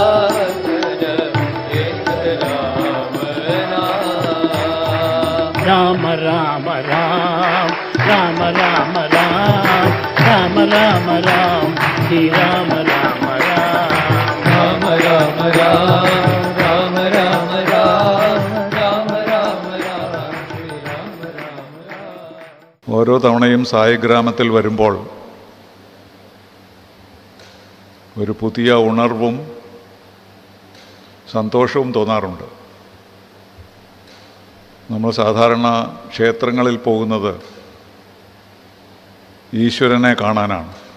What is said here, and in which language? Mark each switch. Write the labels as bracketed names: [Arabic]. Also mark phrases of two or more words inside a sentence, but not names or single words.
[Malayalam] राम राम राम राम राम राम राम राम राम श्री राम राम राम राम राम राम राम राम राम राम राम राम श्री राम राम राम. ഓരോ തവണയും സായിഗ്രാമത്തിൽ വരുമ്പോൾ ഒരു പുതിയ ഉണർവും സന്തോഷവും തോന്നാറുണ്ട്. നമ്മൾ സാധാരണ ക്ഷേത്രങ്ങളിൽ പോകുന്നത് ഈശ്വരനെ കാണാനാണ്.